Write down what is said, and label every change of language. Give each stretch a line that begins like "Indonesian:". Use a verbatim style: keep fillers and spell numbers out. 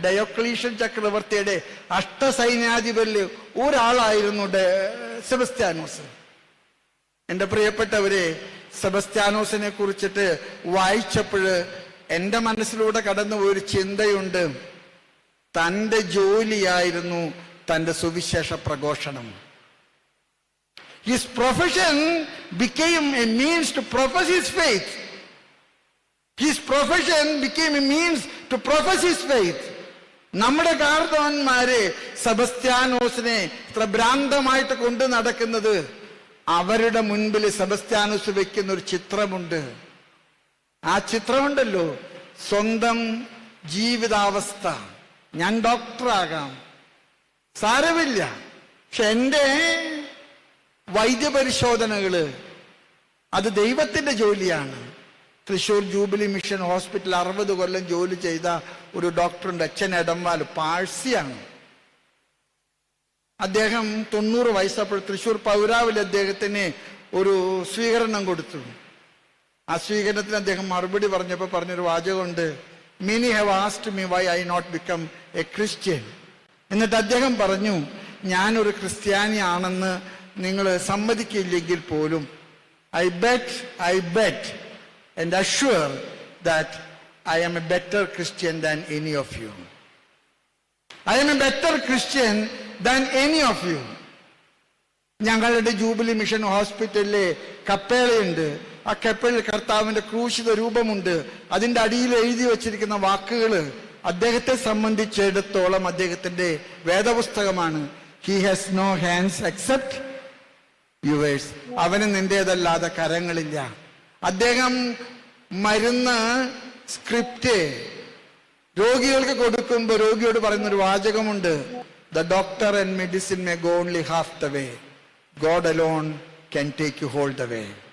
Malayalam: Diocletian ചക്രവർത്തിയുടെ അഷ്ടസൈന്യാധിപരിൽ ഒരാളായിരുന്നു സെബസ്ത്യാനോസ്. എൻ്റെ പ്രിയപ്പെട്ടവരെ, സെബസ്ത്യാനോസിനെ കുറിച്ചിട്ട് വായിച്ചപ്പോൾ എൻ്റെ മനസ്സിലൂടെ കടന്നുപോയൊരു ചിന്തയുണ്ട്. തൻ്റെ ജോലിയായിരുന്നു തൻ്റെ സുവിശേഷ പ്രഘോഷണം.
English: His profession became a means to profess his faith. His profession became a means to profess his faith.
Malayalam: നമ്മുടെ കാർന്നവന്മാരെ സെബസ്ത്യാനോസിനെ ഇത്ര ഭ്രാന്തമായിട്ട് കൊണ്ടു നടക്കുന്നത്, അവരുടെ മുൻപിൽ സെബസ്ത്യാനോസ് വെക്കുന്ന ഒരു ചിത്രമുണ്ട്. ആ ചിത്രമുണ്ടല്ലോ, സ്വന്തം ജീവിതാവസ്ഥ. ഞാൻ ഡോക്ടറാകാം, സാരമില്ല, പക്ഷെ എൻ്റെ വൈദ്യപരിശോധനകള് അത് ദൈവത്തിൻ്റെ ജോലിയാണ്. തൃശ്ശൂർ ജൂബിലി മിഷൻ ഹോസ്പിറ്റൽ അറുപത് കൊല്ലം ജോലി ചെയ്ത ഒരു ഡോക്ടറുണ്ട്, അച്ഛൻ എടമ്പാൽ, പാഴ്സിയാണ്. അദ്ദേഹം തൊണ്ണൂറ് വയസ്സപ്പോൾ തൃശ്ശൂർ പൗരാവിൽ അദ്ദേഹത്തിന് ഒരു സ്വീകരണം കൊടുത്തു. ആ സ്വീകരണത്തിന് അദ്ദേഹം മറുപടി പറഞ്ഞപ്പോൾ പറഞ്ഞൊരു വാചകമുണ്ട്,
English: many have asked me why I not become a Christian.
Malayalam: എന്നിട്ട് അദ്ദേഹം പറഞ്ഞു, ഞാനൊരു ക്രിസ്ത്യാനിയാണെന്ന് നിങ്ങൾ സമ്മതിക്കില്ലെങ്കിൽ പോലും
English: I bet I bet and assure that I am a better Christian than any of you. I am a better Christian than any of you.
Malayalam: ഞങ്ങളുടെ jubilee mission ഹോസ്പിറ്റലിലെ കപ്പേളയുണ്ട്. ആ കപ്പേളയിൽ കർത്താവിൻ്റെ ക്രൂശിത രൂപമുണ്ട്. അതിൻ്റെ അടിയിൽ എഴുതി വച്ചിരിക്കുന്ന വാക്കുകൾ അദ്ദേഹത്തെ സംബന്ധിച്ചിടത്തോളം അദ്ദേഹത്തിൻ്റെ വേദപുസ്തകമാണ്.
English: He has no hands except yours.
Malayalam: അവന് നിന്റേതല്ലാതെ കരങ്ങളില്ല. അദ്ദേഹം മരുന്ന് സ്ക്രിപ്റ്റ് രോഗികൾക്ക് കൊടുക്കുമ്പോൾ രോഗിയോട് പറയുന്നൊരു വാചകമുണ്ട്,
English: The doctor and medicine may go only half the way, God alone can take you whole the way.